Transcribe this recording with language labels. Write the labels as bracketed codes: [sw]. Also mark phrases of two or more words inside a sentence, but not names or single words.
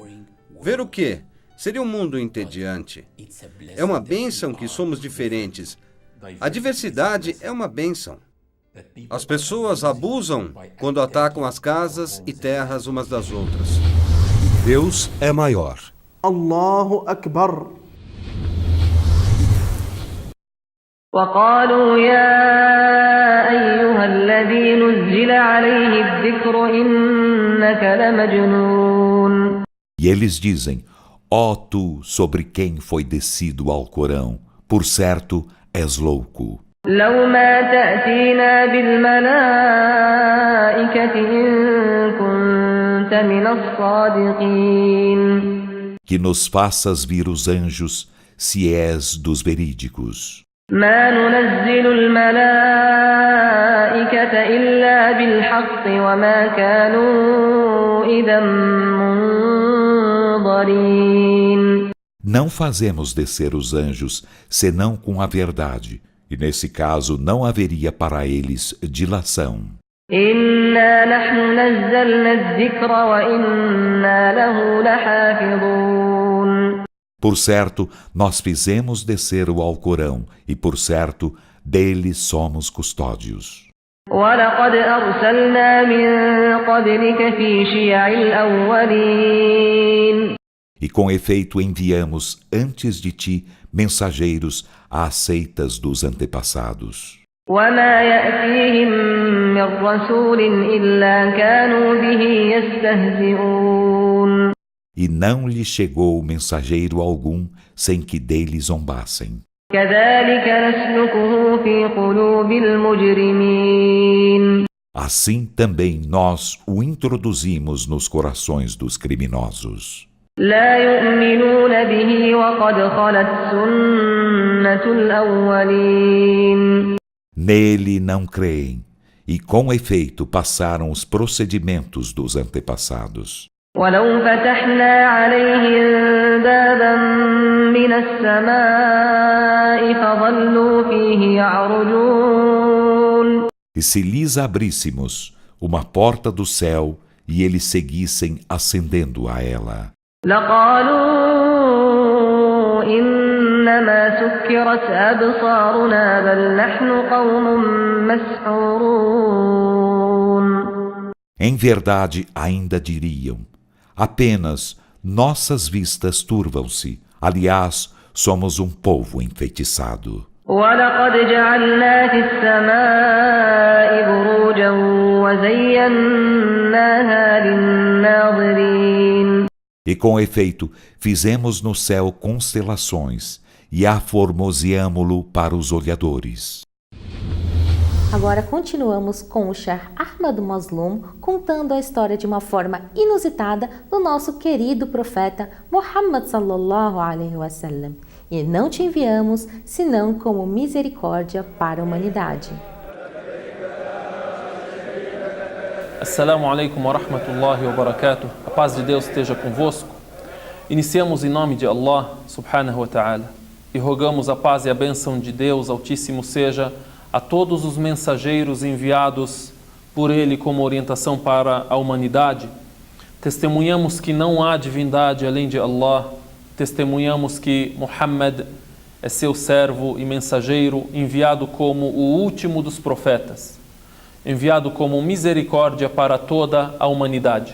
[pt] Ver o quê? Seria um mundo entediante. É uma bênção que somos diferentes. A diversidade é uma bênção. As pessoas abusam quando atacam as casas e terras umas das outras. Deus é maior. [ar] الله أكبر. وقالوا يا أيها الذي نزل عليه الذكر إنك لمجنون. [pt] E eles dizem, ó tu sobre quem foi descido o Alcorão, por certo és louco. [ar] لو ما تأتينا بالملائكة إن كنت من الصادقين. [pt] Que nos faças vir os anjos, se és dos verídicos. [ar] ما ننزل الملائكة إلا بالحق وما كانوا إذا منظرين. [pt] Não fazemos descer os anjos, senão com a verdade, e nesse caso não haveria para eles dilação. [ar] إنا نحن نزلنا الذكر وإنا له لحافظون. [pt] Por certo, nós fizemos descer o Alcorão, e por certo, dele somos custódios. [ar] وَلَقَدْ أَرْسَلْنَا مِن قَبْلِكَ فِي شِيَعِ الْأَوَّلِينَ. [pt] E com efeito enviamos antes de ti mensageiros às seitas dos antepassados. [ar] وَمَا يَأْتِيهِم مِّن رَّسُولٍ إِلَّا كَانُوا بِهِ يَسْتَهْزِئُونَ. [pt] E não lhe chegou mensageiro algum sem que dele zombassem. [ar] كَذَلِكَ نَسْلُكُهُ فِي قُلُوبِ الْمُجْرِمِينَ. [pt] Assim também nós o introduzimos nos corações dos criminosos. [ar] لَا يُؤْمِنُونَ بِهِ وَقَدْ خَلَتْ سُنَّةُ الْأَوَّلِينَ. [pt] Nele não creem, E com efeito passaram os procedimentos dos antepassados. [ar] ولو فتحنا عليهم بابا من السماء فظلوا فيه يعرجون. [pt] E se lhes abríssemos uma porta do céu e eles seguissem ascendendo a ela, [ar] لقالوا إنما سكرت أبصارنا بل نحن قوم مسحورون. [pt] em verdade ainda diriam: apenas nossas vistas turvam-se, aliás, somos um povo enfeitiçado. [ar] ولقد جعلنا في السماء بروجا وزيناها للناظرين. [pt] E com efeito, fizemos no céu constelações e aformoseamo-lo para os olhadores. Agora continuamos com o Sheikh Ahmad Mazloum contando a história de uma forma inusitada do nosso querido profeta Muhammad [ar] صلى الله عليه وسلم. [pt] E não te enviamos senão como misericórdia para a humanidade. [ar] السلام عليكم ورحمة الله وبركاته. [pt] A paz de Deus esteja convosco. Iniciamos em nome de Allah [ar] سبحانه وتعالى [pt] e rogamos a paz e a bênção de Deus Altíssimo seja a todos os mensageiros enviados por Ele como orientação para a humanidade. Testemunhamos que não há divindade além de Allah. Testemunhamos que Muhammad é seu servo e mensageiro, enviado como o último dos profetas, enviado como misericórdia para toda a humanidade.